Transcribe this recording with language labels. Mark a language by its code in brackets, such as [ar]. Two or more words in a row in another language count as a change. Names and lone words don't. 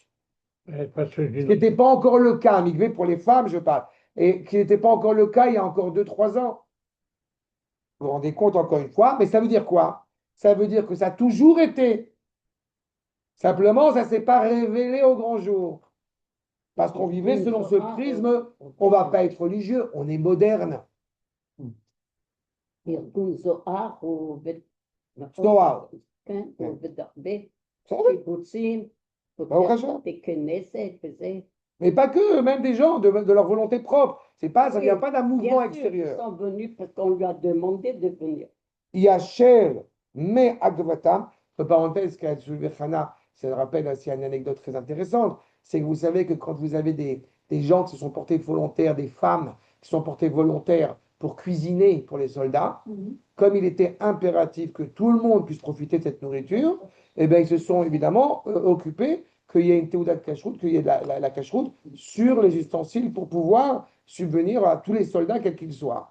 [fr] Ce qui n'était pas encore le cas, un mikvé pour les femmes, je parle, et qui n'était pas encore le cas il y a encore 2-3 ans. Vous vous rendez compte encore une fois, mais ça veut dire quoi? Ça veut dire que ça a toujours été. Simplement, ça ne s'est pas révélé au grand jour. Parce qu'on vivait selon ce prisme, on ne va pas être religieux, on est moderne. [he] ארגון זוהר הוא זוהר. כן, הוא עובד הרבה בסדר. קיבוצים, ברוך השם. בתי כנסת וזה. [fr] Mais pas que, même des gens de leur volonté propre. C'est pas, ça ne vient pas d'un mouvement Bien sûr, extérieur. ils sont venus parce qu'on lui a demandé de venir. Yachel me agvatam, entre parenthèses, qu'a soulevé Hana, ça me rappelle aussi une anecdote très intéressante, c'est que vous savez que quand vous avez des gens qui se sont portés volontaires, des femmes qui sont portées volontaires pour cuisiner pour les soldats, comme il était impératif que tout le monde puisse profiter de cette nourriture, eh bien, ils se sont évidemment occupés qu'il y ait une théouda de cacheroute, qu'il y ait la cacheroute sur les ustensiles pour pouvoir subvenir à tous les soldats, quels qu'ils soient.